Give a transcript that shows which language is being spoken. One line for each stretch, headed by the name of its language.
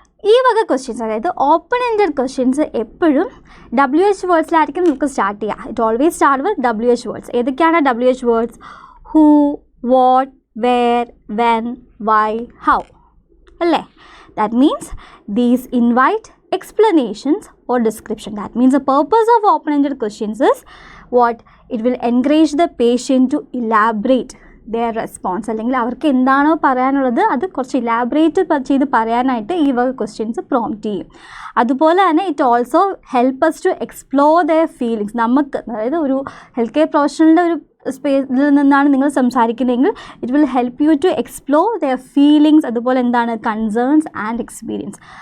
Malayalam: ഈ വക ക്വസ്റ്റ്യൻസ്, അതായത് ഓപ്പൺ എൻഡഡ് ക്വസ്റ്റ്യൻസ് എപ്പോഴും WH വേർഡ്സിലായിരിക്കും നമുക്ക് സ്റ്റാർട്ട് ചെയ്യുക.
English: It always start with WH words.
Malayalam: ഏതൊക്കെയാണ്
English: WH words? Who, what, where, when, why, how അല്ലേ. That means these invite explanations or description. That means the purpose of open-ended questions is what? It will encourage the patient to elaborate their response.
Malayalam: അല്ലെങ്കിൽ അവർക്ക് എന്താണോ പറയാനുള്ളത് അത് കുറച്ച് elaborate ചെയ്ത് പറയാനായിട്ട് ഈ വക ക്വസ്റ്റ്യൻസ് പ്രോംപ്റ്റ് ചെയ്യും. അതുപോലെ തന്നെ
English: It also help us to explore their feelings.
Malayalam: നമുക്ക്, അതായത് ഒരു ഹെൽത്ത് കെയർ പ്രൊഫഷണലിൻ്റെ ഒരു സ്പേസിൽ നിന്നാണ് നിങ്ങൾ സംസാരിക്കുന്നതെങ്കിൽ
English: it will help you to explore their feelings,
Malayalam: അതുപോലെ എന്താണ് കൺസേൺസ് ആൻഡ് എക്സ്പീരിയൻസ്.